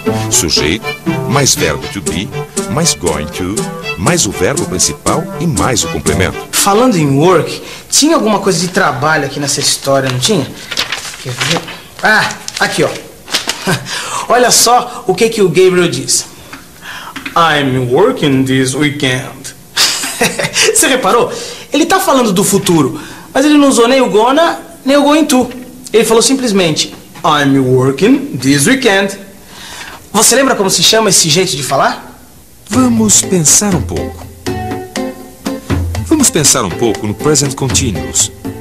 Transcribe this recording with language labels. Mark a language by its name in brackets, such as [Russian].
[Portuguese] Sujeito, mais verbo to be, mais going to, mais o verbo principal e mais o complemento. Falando em work, tinha alguma coisa de trabalho aqui nessa história, não tinha? Quer ver? Ah, aqui ó. Olha só o que o Gabriel diz. [English] I'm working this weekend. [Portuguese] Você reparou? Ele tá falando do futuro, mas ele não usou nem o gonna, nem o going to. Ele falou simplesmente [English] I'm working this weekend. [Portuguese] Você lembra como se chama esse jeito de falar? Vamos pensar um pouco. Vamos pensar um pouco no present continuous.